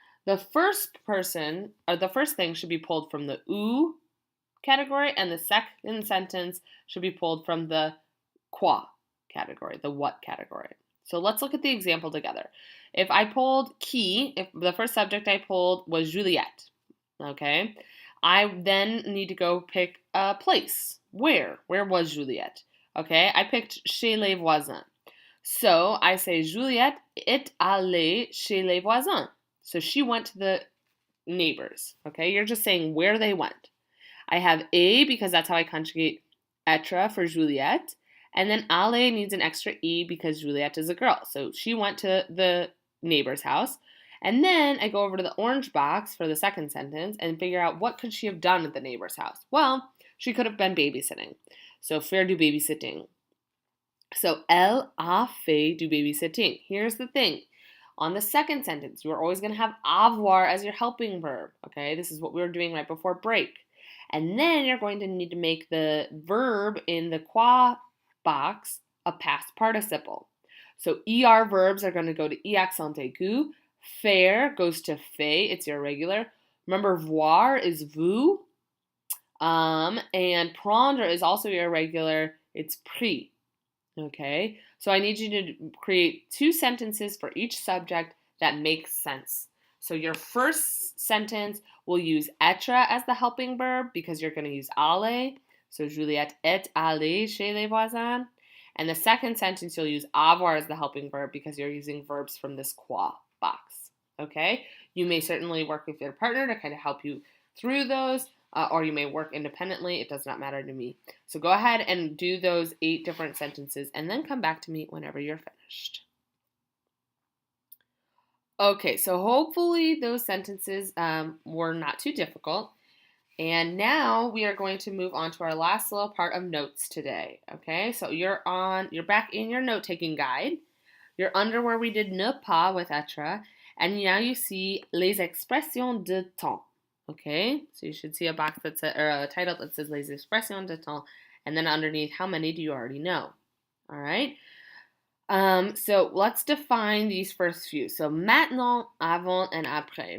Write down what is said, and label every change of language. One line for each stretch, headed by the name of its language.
English: The first person, or the first thing should be pulled from the où category, and the second sentence should be pulled from the quoi category, the what category. So let's look at the example together. If I pulled qui, if the first subject I pulled was Juliette, okay, I then need to go pick a place. Where was Juliette? Okay, I picked
French: chez les voisins.
English: So I say
French: Juliette est allée chez les voisins.
English: So she went to the neighbors. Okay, you're just saying where they went. I have et because that's how I conjugate être for Juliette. And then aller needs an extra E because Juliette is a girl. So she went to the neighbor's house. And then I go over to the orange box for the second sentence and figure out what could she have done at the neighbor's house. Well, she could have been babysitting.
French: So faire du babysitting. So elle a fait du babysitting.
English: Here's the thing. On the second sentence, you are always going to have avoir as your helping verb. Okay, this is what we were doing right before break. And then you're going to need to make the verb in the quoi box a past participle. So er verbs are going to go to e accent aigu. Faire goes to fait. It's your regular. Remember, voir is vous. And prendre is also irregular. It's pris. Okay, so I need you to create 2 sentences for each subject that make sense. So your first sentence will use être as the helping verb because you're going to use aller.
French: So Juliette est allée chez les voisins.
English: And the second sentence you'll use avoir as the helping verb because you're using verbs from this quoi box. Okay, you may certainly work with your partner to kind of help you through those. Or you may work independently. It does not matter to me. So go ahead and do those 8 different sentences and then come back to me whenever you're finished. Okay, so hopefully those sentences were not too difficult. And now we are going to move on to our last little part of notes today. Okay, so you're back in your note-taking guide. You're under where we did ne pas with être. And now you see les expressions de temps. Okay, so you should see a box that says, or a title that says les expressions de temps, and then underneath, how many do you already know? All right. So let's define these first few. So maintenant, avant, and après.